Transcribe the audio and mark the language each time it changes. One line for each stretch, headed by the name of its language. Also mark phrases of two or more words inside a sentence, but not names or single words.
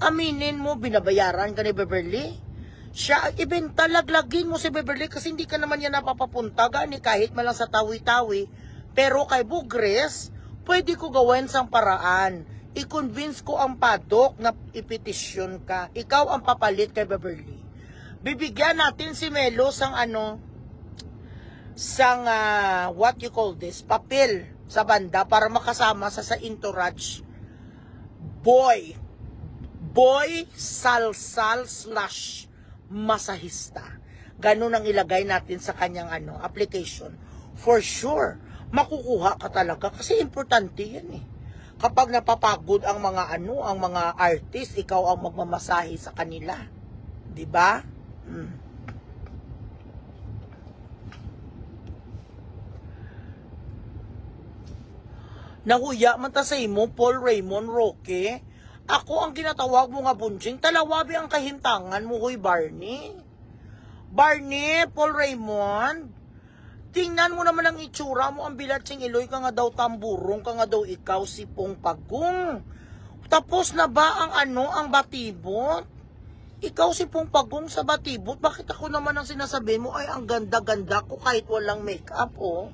Filipino: Aminin mo, binabayaran ka ni Beverly. Siya, ibenta, laglagin mo si Beverly kasi hindi ka naman yan napapapunta gani kahit malang sa tawi-tawi. Pero kay Bugres, pwede ko gawin sang paraan. I-convince ko ang Padok na ipetisyon ka. Ikaw ang papalit kay Beverly. Bibigyan natin si Melo sang
English: what you call this,
Filipino: papel sa banda para makasama sa entourage. Boy salsal / masahista. Ganun ang ilagay natin sa kanyang application. For sure, makukuha ka talaga kasi importante yan eh. Kapag napapagod ang mga ang mga artist, ikaw ang magmamasahe sa kanila. 'Di ba?
Hiligaynon: Nahuya man ta sa imo, Paul Raymond Roque. Ako ang ginatawag mo nga bunjing, talawabi ang kahintangan mo, hoy Barney.
Filipino: Barney, Paul Raymond, tingnan mo naman ang itsura mo, ang
Hiligaynon: bilatsing iloy ka nga daw tamburong, ka nga daw
Filipino: ikaw si Pong Pagong. Tapos na ba ang batibot? Ikaw si Pong Pagong sa batibot, bakit ako naman ang sinasabi mo ay ang ganda-ganda ko kahit walang makeup, oh?